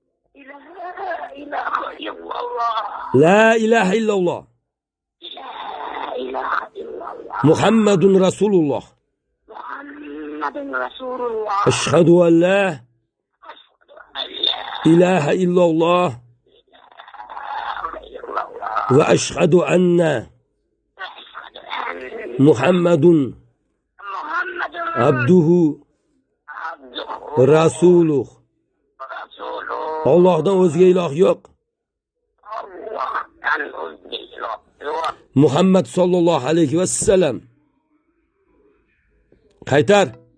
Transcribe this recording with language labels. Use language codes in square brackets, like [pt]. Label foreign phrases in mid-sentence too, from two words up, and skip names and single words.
[ar] لا إله إلا الله. محمد رسول الله. محمد رسول الله. أشهد أن لا إله إلا الله وأشهد أن محمدا عبده رسوله. [uz] Allohdan o'zga iloh yo'q. [ar] محمد صلى الله عليه وسلم. [uz] Qaytar.